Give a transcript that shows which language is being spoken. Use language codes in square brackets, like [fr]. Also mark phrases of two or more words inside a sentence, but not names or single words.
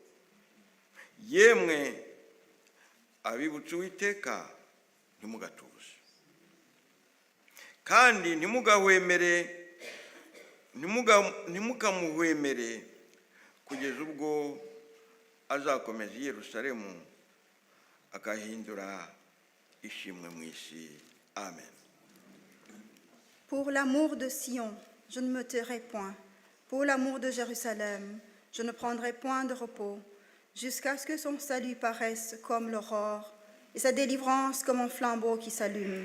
[rw] Yemwe abibutsa Uwiteka, ntimugatuze, kandi ntimukamuhwemere, kugeza ubwo azakomeza i Yerusalemu akahindura ishimwe mu isi. Amen. [fr] Pour l'amour de Sion, je ne me tairai point. Pour l'amour de Jérusalem, je ne prendrai point de repos, jusqu'à ce que son salut paraisse comme l'aurore et sa délivrance comme un flambeau qui s'allume.